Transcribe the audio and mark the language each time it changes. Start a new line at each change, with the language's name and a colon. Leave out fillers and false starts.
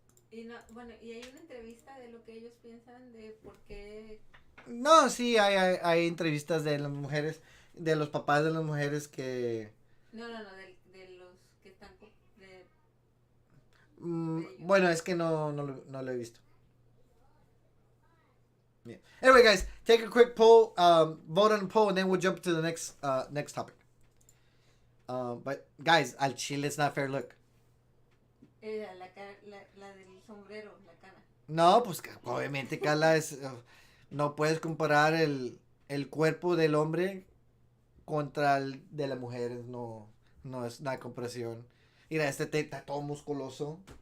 Spanish: Y no, bueno, y hay una entrevista de lo que ellos piensan de por qué. No, sí, hay entrevistas de las mujeres, de los papás de las mujeres que... No, de los que están de bueno, es que no lo he visto.
English: Yeah. Anyway, guys, take a quick poll, vote on the poll, and then we'll jump to the next topic. But guys,
Spanish: al chile
English: it's not fair. Look.
Spanish: la del sombrero, la cara. No, pues obviamente, Carla, no puedes comparar el cuerpo del hombre contra el de las mujeres. No es una comparación. Mira, está todo musculoso.